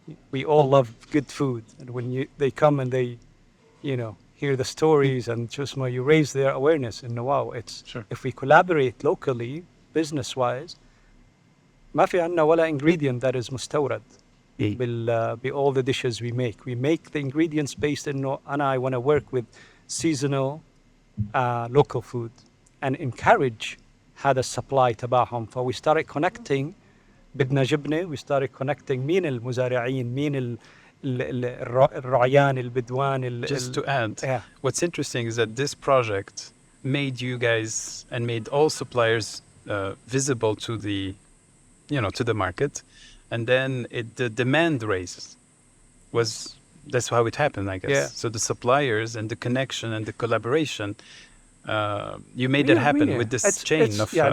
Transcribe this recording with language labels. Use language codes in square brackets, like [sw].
[en] We all love good food, and when they come and they hear the stories and just you raise their awareness and wow, if we collaborate locally business wise [ar] ما في عنا ولا [en] ingredient that is مستورد by all the dishes we make the ingredients based in I want to work with seasonal local food and encourage [ar] هذا السبلاي تبعهم. [en] We started connecting [ar] بدنا جبنة, [en] we started connecting [ar] مين المزارعين, مين الرعيان البدوان. [en] Just to add, what's interesting is that this project made you guys and made all suppliers visible to the to the market, and then the demand raises. That's how it happened, I guess. Yeah. So the suppliers and the connection and the collaboration, you made it happen with this chain of